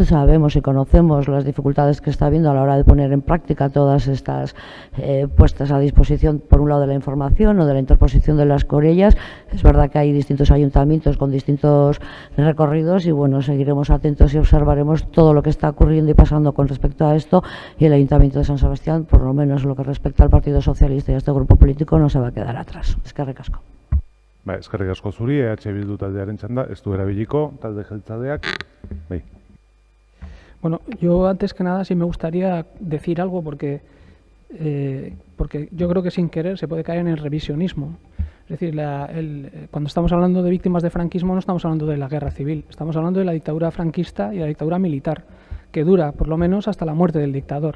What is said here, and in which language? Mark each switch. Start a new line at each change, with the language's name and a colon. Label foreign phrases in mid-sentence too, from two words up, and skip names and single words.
Spanish: Sabemos y conocemos las dificultades que está habiendo a la hora de poner en práctica todas estas puestas a disposición, por un lado, de la información o de la interposición de las querellas. Es verdad que hay distintos ayuntamientos con distintos recorridos y bueno, seguiremos atentos y observaremos todo lo que está ocurriendo y pasando con respecto a esto, y el Ayuntamiento de San Sebastián, por lo menos lo que respecta al Partido Socialista y a este grupo político, no se va a quedar atrás.
Basque: Eskerrik asko. Eskerrik asko zuri, EH Bildu taldearen txanda, ez du erabiliko, talde jeltzaleak. Bai.
Spanish: Bueno, yo antes que nada sí me gustaría decir algo porque yo creo que sin querer se puede caer en el revisionismo. Es decir, cuando estamos hablando de víctimas de franquismo no estamos hablando de la guerra civil, estamos hablando de la dictadura franquista y la dictadura militar, que dura por lo menos hasta la muerte del dictador.